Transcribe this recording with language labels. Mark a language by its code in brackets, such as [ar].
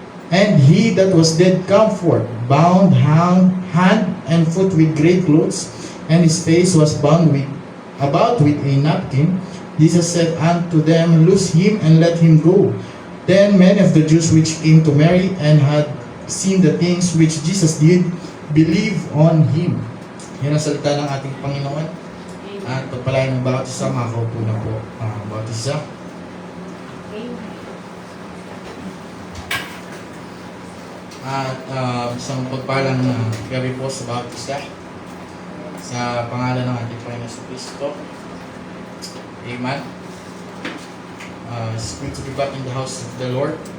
[en] And he that was dead come forth, bound hand and foot with great clothes, and his face was bound about with a napkin. Jesus said unto them, Loose him and let him go. Then many of the Jews which came to Mary and had seen the things which Jesus did, believed on him. [tl] Yan ang salita ng ating Panginoon. At pagpalain ng bawat isa, makakaupo na po bawat isa. At isang pagpalang gabi po sa bawat isa. Sa pangalan ng ating Panginoon sa Kristo. Amen. [en] It's good to be back in the house of the Lord.